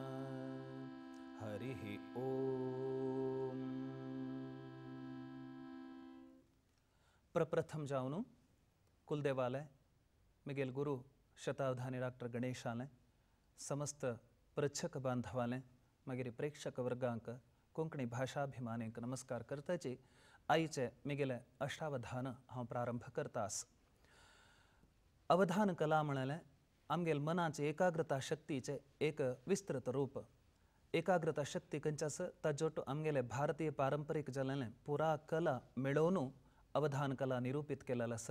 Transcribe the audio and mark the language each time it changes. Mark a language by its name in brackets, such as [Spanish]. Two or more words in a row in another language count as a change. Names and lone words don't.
[Sanskrit] हरिः ओम। [Konkani] प्रप्रथम जाऊनु कुलदेवालय मिगेल गुरु शतावधानी डॉक्टर गणेशालय समस्त प्रेक्षक बांधवाले मगिरी प्रेक्षक वर्गांक कोंकणी भाषाभिमानींक नमस्कार करताची आईचे मिगेले अष्टावधान हांव प्रारंभ करतास। अवधान कला म्हणल्यार आमगेल मनाचे एकाग्रता शक्तीचे एक विस्तृत रूप। एकाग्रता शक्ती खंयच्यास ताजोट आमगेले भारतीय पारंपरीक जाल्लें पुरा कला मेळोवन अवधान कला निरूपित केलेलें आसा।